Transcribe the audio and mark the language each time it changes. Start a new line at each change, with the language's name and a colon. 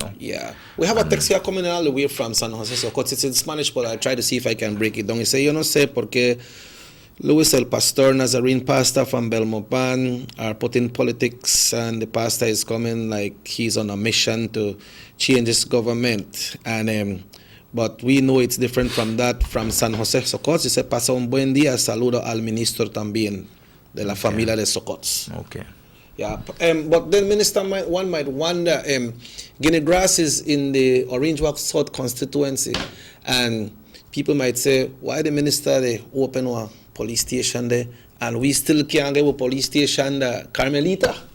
English: Yeah, we have a text here coming all the way from San Jose, so it's in Spanish, but I try to see if I can break it down. He say,
Spanish: yo no sé por qué Luis el Pastor
English: Nazarene pastor from Belmopan are putting politics, and the pastor is coming like he's on a mission to change his government, and but we know it's different from that from San Jose Socots.
Spanish: Dice, pasa un buen día, saludo al ministro también de la familia de Socots.
English: Okay. Yeah, but then Minister, one might wonder, Guinea Grass is in the Orange Walk South constituency, and people might say, why the minister they open a police station there, and we still can't get a police station there, Carmelita?